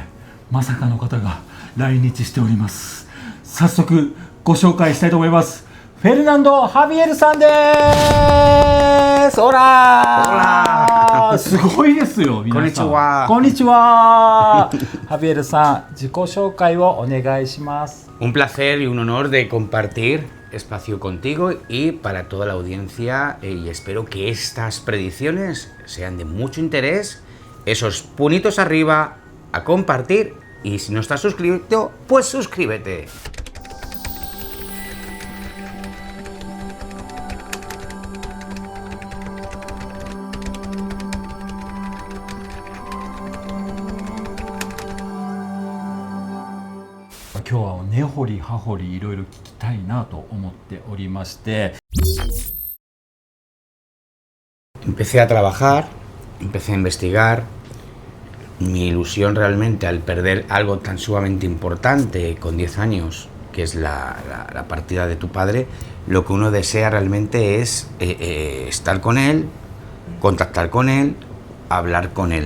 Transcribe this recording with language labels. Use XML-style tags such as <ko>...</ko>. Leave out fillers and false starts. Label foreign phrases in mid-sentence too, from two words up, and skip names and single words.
<ja>まさかの方が来日しております。早速ご紹介したいと思います。フェルナンド・ハビエルさんです。オラー。すごいですよ皆さん。こんにちは。こんにちは。ハビエルさん、自己紹介をお願いします。</ja> <es>Un placer y un honor de compartir espacio contigo y para toda la audiencia, y espero que estas predicciones sean de mucho interés. Esos punitos arriba, a compartir, y si no estás suscrito, pues suscríbete.</es> <ja>今日は根掘り葉掘りいろいろ聞きたいなと思っておりまして。</ja> <es>Empecé a trabajar, empecé a investigar. Mi ilusión realmente al perder algo tan sumamente importante con 10 años, que es la partida de tu padre, lo que uno desea realmente es estar con él, contactar con él, hablar con él.</es>